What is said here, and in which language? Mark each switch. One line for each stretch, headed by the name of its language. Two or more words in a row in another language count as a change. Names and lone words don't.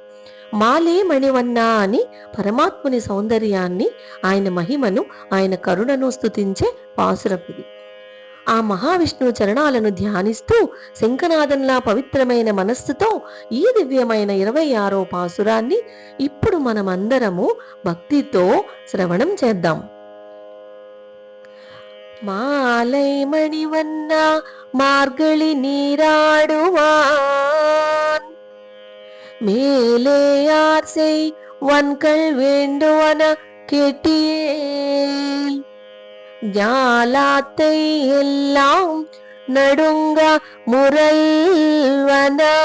Telugu: మాలే మణివన్నా అని పరమాత్ముని సౌందర్యాన్ని, ఆయన మహిమను, ఆయన కరుణను స్తుతించే పాసురం ఇది. ఆ మహావిష్ణువు చరణాలను ధ్యానిస్తూ శంఖనాదంలా పవిత్రమైన మనస్సుతో ఈ దివ్యమైన 26వ పాసురాన్ని ఇప్పుడు మనమందరము భక్తితో శ్రవణం చేద్దాం.
Tamil: மாலை மணிவண்ணா மார்கழி நீராடுவான், மேலேயார் செய் வன்கள் வேண்டுவன கேட்டேல், ஞாலாத்தை எல்லாம் நடுங்க முரல்வன,